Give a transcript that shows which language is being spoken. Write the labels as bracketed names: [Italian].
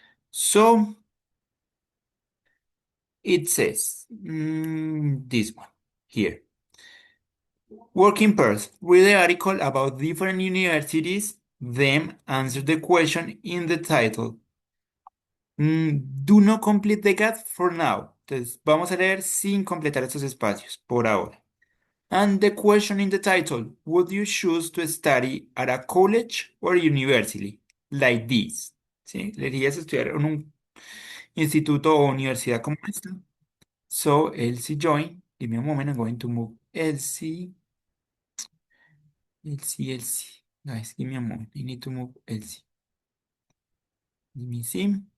[English] So, it says, this one here. Working pairs. Read the article about different universities, then answer the question in the title. Do not complete the gap for now. [Spanish] Entonces, vamos a leer sin completar estos espacios por ahora. [English] And the question in the title, would you choose to study at a college or university? Like this. [Spanish] ¿Sí? ¿Elegirías estudiar en un instituto o universidad como esta? [English] So, Elsie join. Give me a moment, I'm going to move Elsie. Elsie. Guys, give me a moment. I need to move Elsie. Let me see.